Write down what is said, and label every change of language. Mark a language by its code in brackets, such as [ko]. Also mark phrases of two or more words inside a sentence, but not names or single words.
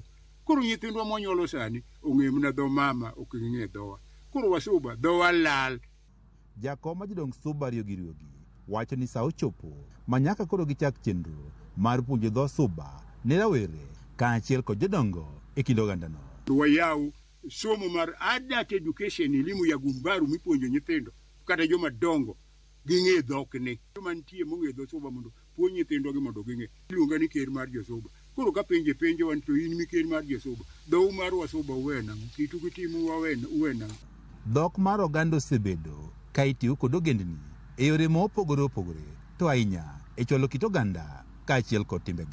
[luo] Koro nyithindwa monyuolo sani ong'e mana dho mama ok ging'e dhowa. Koro wasuba dhowa lal. Jakom majodong Suba Riogi wacho ni sa ochopo ma nyaka koro gichak chenro mar puonjo dho Suba ne rawere kaachiel kod jodongo e kind ogandano. Wayaw somo mar [en] adult education, [sw] elimu ya gumbaru [luo] mipuonjo nyithindo kata joma dongo ging'e dhokni. Joma nitie mong'e dho Suba mondo puonj nyithindwa gi mondo ging'e. Iluonga ni ker mar jo-Suba. Koro ka penjo wan to in mi ker mar jo-Suba. Dhou mar wasuba uwe nang'o? Kitu gitimu uwe nang'o? Dhok mar oganda osebedo ka itiyo kod ogendni e yore mopogore opogore, to ahinya e cholo kit oganda kaachiel kod timbegi.